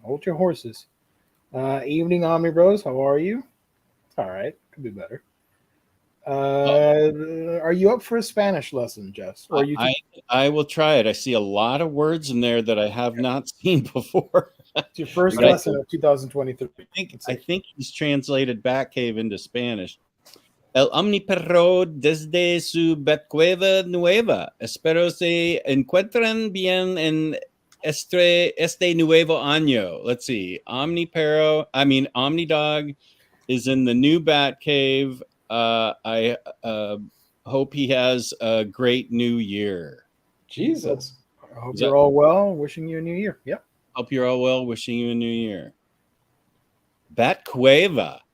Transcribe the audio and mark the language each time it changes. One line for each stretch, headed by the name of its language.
English: Hold your horses. Evening, Omnibros. How are you? It's all right. Could be better. Are you up for a Spanish lesson, Jess? Or you I will try it. I see a lot of words in there that I have not seen before. It's your first lesson of 2023. I think he's translated Batcave into Spanish.
Spanish: El Omniperro desde su Batcueva nueva. Espero se encuentran bien en este nuevo año.
English: Let's see. OmniDog is in the new Batcave. I hope he has a great new year. Jesus. I hope you're all well. Wishing you a new year. Yep. Hope you're all well. Wishing you a new year. Batcueva.